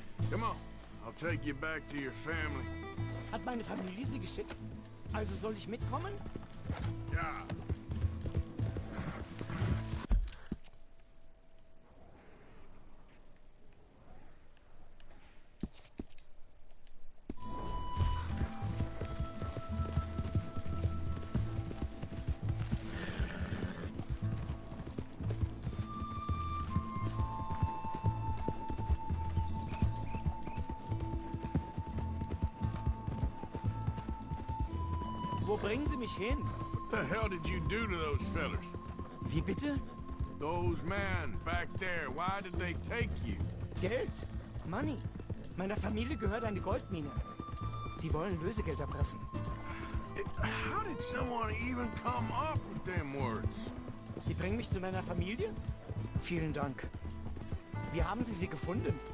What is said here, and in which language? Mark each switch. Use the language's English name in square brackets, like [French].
[English] Come on. I'll take you back to your family. [German] Hat meine Familie Sie geschickt? Also soll ich mitkommen? Ja. Wo bringen Sie mich hin? [English] What the hell did you do to those fellers? [German] Wie bitte? [English] Those men back there, why did they take you? [German] Geld. Money. Meiner Familie gehört eine Goldmine. Sie wollen Lösegeld erpressen. [English] How did someone even come up with them words? [German] Sie bringen mich zu meiner Familie? Vielen Dank. Wie haben Sie sie gefunden?